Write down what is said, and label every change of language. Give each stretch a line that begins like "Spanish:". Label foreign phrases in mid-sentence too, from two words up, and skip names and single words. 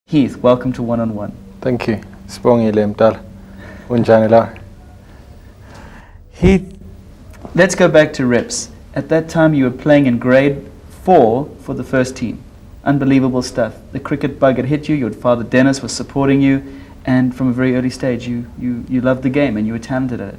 English: Heath, welcome to One on One. Thank you.
Zulu: Sibongile mdala. Unjani la?
English: Heath, let's go back to reps. At that time, you were playing in grade 4 for the first team. Unbelievable stuff. The cricket bug had hit you. Your father Dennis was supporting you, and from a very early stage, you loved the game and you were talented at it.